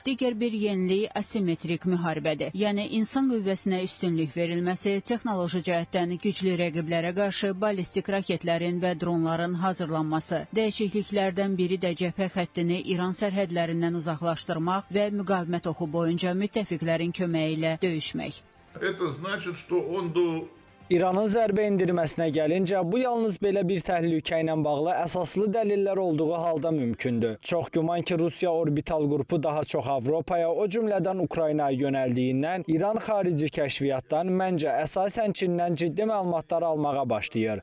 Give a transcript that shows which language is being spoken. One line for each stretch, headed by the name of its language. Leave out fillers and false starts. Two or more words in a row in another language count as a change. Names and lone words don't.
Azerbaijani: Digər bir yenilik asimetrik müharibədir. Yəni, insan qüvvəsinə üstünlük verilməsi, texnoloji cəhətdən güclü rəqiblərə qarşı ballistik raketlərin və dronların hazırlanması. Dəyişikliklərdən biri də cəbhə xəttini İran sərhədlərindən uzaqlaşdırmaq və müqavimət oxu boyunca müttəfiqlərin köməyi ilə döyüşmək.
Russian: Это значит, что он до
Azerbaijani: İranın zərbə endirməsinə gəlincə, bu yalnız belə bir təhlükə ilə bağlı əsaslı dəlillər olduğu halda mümkündür. Çox güman ki, Rusiya orbital qrupu daha çox Avropaya, o cümlədən Ukraynaya yönəldiyindən İran xarici kəşfiyyatdan məncə əsasən Çindən ciddi məlumatlar almağa başlayır.